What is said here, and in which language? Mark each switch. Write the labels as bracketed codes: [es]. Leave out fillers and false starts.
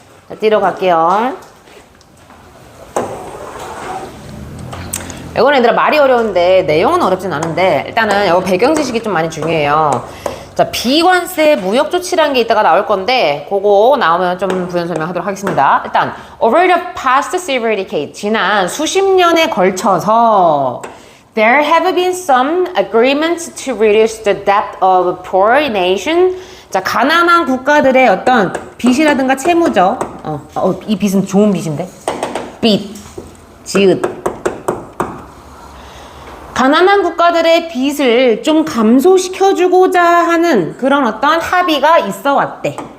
[ko] 자, 뒤로 갈게요. 이거는 얘들아 말이 어려운데 내용은 어렵진 않은데 일단은 이거 배경 지식이 좀 많이 중요해요. 자, 비관세 무역 조치라는 게 이따가 나올 건데 그거 나오면 좀 부연 설명하도록 하겠습니다. 일단 [en] over the past several decades, [ko] 지난 수십 년에 걸쳐서 [en] there have been some agreements to reduce the debt of poor nation. [ko] 자, 가난한 국가들의 어떤 빚이라든가 채무죠. 이 빚은 좋은 빚인데. 빚, 지읒. 가난한 국가들의 빚을 좀 감소시켜주고자 하는 그런 어떤 합의가 있어 왔대.